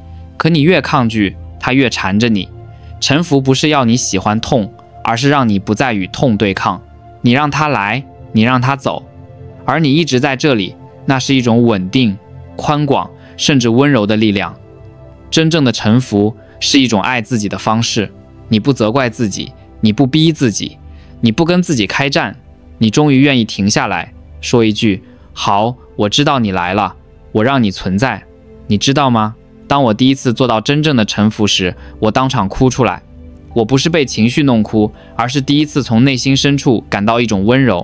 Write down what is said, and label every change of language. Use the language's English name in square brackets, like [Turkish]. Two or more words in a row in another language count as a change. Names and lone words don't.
[Chinese] 可你越抗拒，它越纏着你。臣服不是要你喜歡痛，而是讓你不再與痛對抗。你讓它來，你讓它走，而你一直在這裡，那是一種穩定、寬廣，甚至溫柔的力量。真正的臣服是一種愛自己的方式。你不責怪自己，你不逼自己，你不跟自己開戰，你終於願意停下來，說一句：好，我知道你來了，我讓你存在。你知道嗎？當我第一次做到真正的臣服時，我當場哭出來。我不是被情緒弄哭，而是第一次從內心深處感到一種溫柔。